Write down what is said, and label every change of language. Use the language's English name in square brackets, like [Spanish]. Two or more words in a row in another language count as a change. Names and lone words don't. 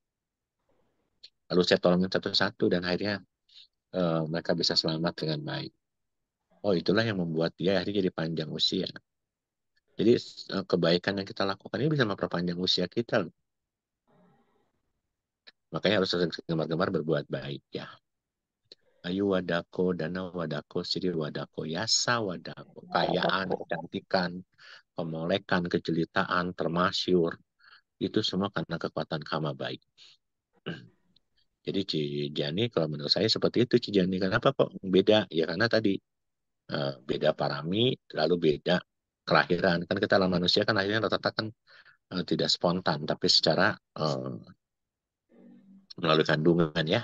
[Indonesian] Lalu saya tolongin satu-satu dan akhirnya mereka bisa selamat dengan baik. Oh, itulah yang membuat dia akhirnya jadi panjang usia. Jadi kebaikan yang kita lakukan ini bisa memperpanjang usia kita. Makanya harus sering gemar-gemar berbuat baik ya. [Pali] Ayu wadako, dana wadako, siri wadako, yasa wadako. [Indonesian] Kayaan, kecantikan, pemolekan, kejelitaan, termasyur. Itu semua karena kekuatan kama baik. Jadi Cijani kalau menurut saya seperti itu Cijani. Kenapa kok beda? Ya karena tadi beda parami, lalu beda kelahiran. Kan kita lah manusia kan akhirnya rata-rata kan tidak spontan, tapi secara melalui kandungan ya.